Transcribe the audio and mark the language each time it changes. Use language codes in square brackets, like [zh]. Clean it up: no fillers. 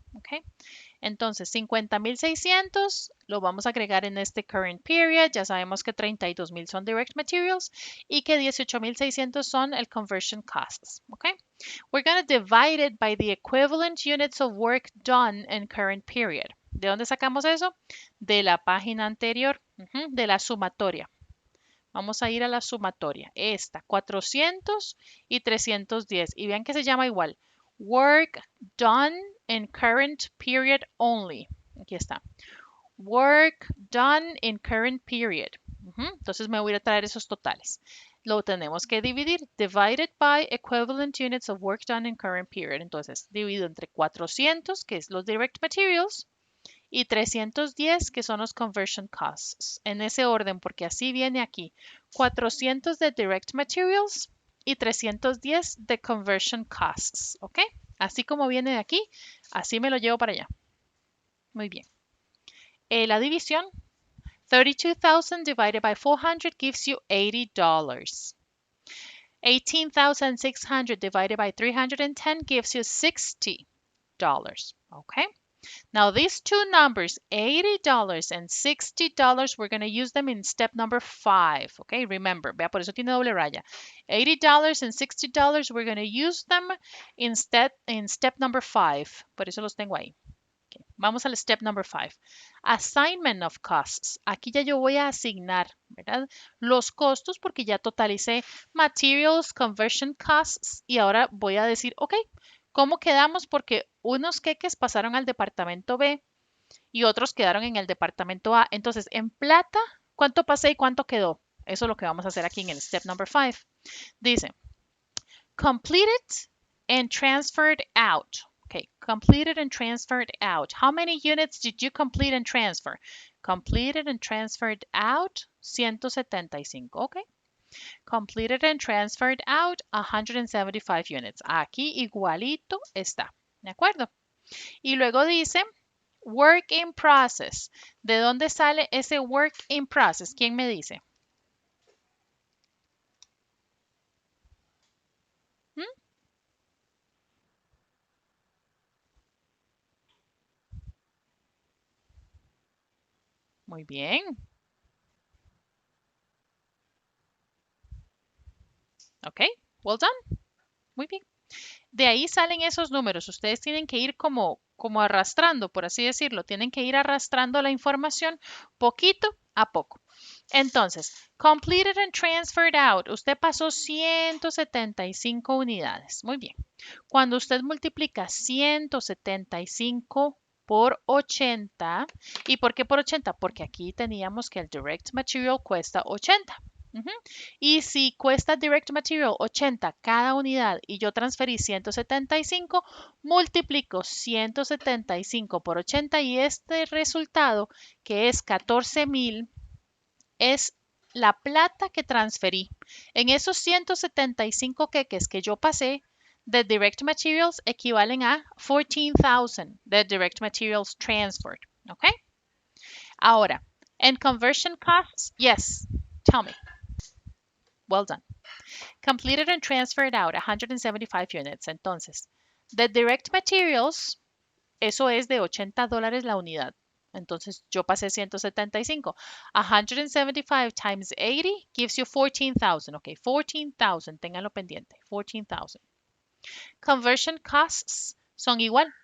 [es] Okay. Entonces, 50,600 lo vamos a agregar en este current period. Ya sabemos que 32,000 son direct materials y que 18,600 son el conversion costs. Okay. [en] We're going to divide it by the equivalent units of work done in current period. [es] ¿De dónde sacamos eso? De la página anterior, de la sumatoria. Vamos a ir a la sumatoria. Esta, 400 y 310. Y vean que se llama igual. [en] Work done in current period only. [es] Aquí está. [en] Work done in current period. [es] Entonces me voy a traer esos totales. Lo tenemos que dividir. [en] Divided by equivalent units of work done in current period. [es] Entonces, divido entre 400, que es los direct materials, y 310, que son los conversion costs. En ese orden, porque así viene aquí. 400 de direct materials y 310 de conversion costs. ¿Ok? Así como viene de aquí, así me lo llevo para allá. Muy bien. La división. [en] 32,000 divided by 400 gives you $80. 18,600 divided by 310 gives you $60. Okay? Now these two numbers, $80 and $60, we're going to use them in step number 5. Okay, remember, [es] vea, por eso tiene doble raya. [en] $80 and $60, we're going to use them in step number 5. [es] Por eso los tengo ahí. Okay. Vamos al step number 5. [en] Assignment of costs. [es] Aquí ya yo voy a asignar, ¿verdad? Los costos porque ya totalicé materials, conversion costs y ahora voy a decir, ok, ¿cómo quedamos? Porque unos queques pasaron al departamento B y otros quedaron en el departamento A. Entonces, en plata, ¿cuánto pasé y cuánto quedó? Eso es lo que vamos a hacer aquí en el step number 5. Dice, [en] completed and transferred out. Okay, completed and transferred out. How many units did you complete and transfer? Completed and transferred out, 175. Okay. Completed and transferred out 175 units. [es] Aquí igualito está. ¿De acuerdo? Y luego dice work in process. ¿De dónde sale ese work in process? ¿Quién me dice? Muy bien. [en] Ok, well done. [es] Muy bien. De ahí salen esos números. Ustedes tienen que ir como arrastrando, por así decirlo. Tienen que ir arrastrando la información poquito a poco. [en] Entonces, completed and transferred out. [es] Usted pasó 175 unidades. Muy bien. Cuando usted multiplica 175 por 80, ¿y por qué por 80? Porque aquí teníamos que el direct material cuesta 80. Y si cuesta direct material 80 cada unidad y yo transferí 175, multiplico 175 por 80 y este resultado, que es 14,000, es la plata que transferí. En esos 175 queques que yo pasé de direct materials equivalen a 14,000 de direct materials transferred. ¿Ok? Ahora, en [en] conversion costs, yes, tell me. Well done. Completed and transferred out 175 units. [es] Entonces, the direct materials, eso es de $80 la unidad. Entonces, yo pasé 175. [en] 175 times 80 gives you 14,000. [es] Ok, 14,000. Ténganlo pendiente. 14,000. Conversion costs son igual.